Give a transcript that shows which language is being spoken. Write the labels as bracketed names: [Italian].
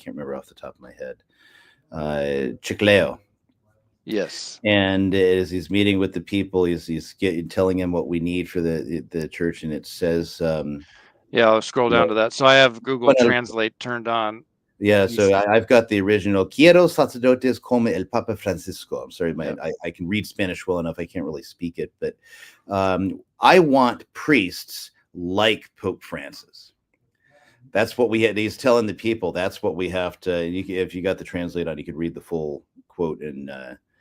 [English] I can't remember off the top of my head. Chicleo. Yes. And as he's meeting with the people, he's telling him what we need for the church, and it says, Yeah, I'll scroll you know, down to that. So I have Google Translate turned on. yeah, so He's, I've got the original. [Spanish] Quiero sacerdotes como el Papa Francisco. [English] I'm sorry, yep. I can read Spanish well enough. I can't really speak it, but I want priests like Pope Francis. That's what we had. He's telling the people. That's what we have to. If you got the translate on, you could read the full quote in Yeah,